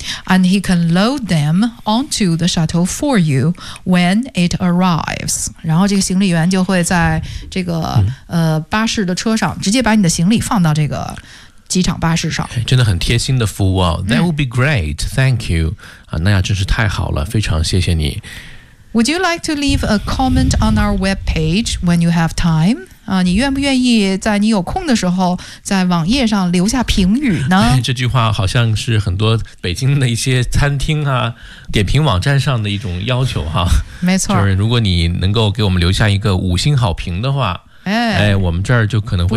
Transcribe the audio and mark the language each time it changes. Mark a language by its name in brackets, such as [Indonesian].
[English] And he can load them onto the shuttle for you when it arrives。 [Chinese] 然后这个行李员就会在这个巴士的车上直接把你的行李放到这个机场巴士上。真的很贴心的服务哦。 [English] That would be great, thank you [Chinese] 那样真是太好了，非常谢谢你。 [English] Would you like to leave a comment on our webpage when you have time? [Chinese] 你愿不愿意在你有空的时候在网页上留下评语呢？这句话好像是很多北京的一些餐厅啊点评网站上的一种要求哈。没错，就是如果你能够给我们留下一个五星好评的话，我们这儿就可能会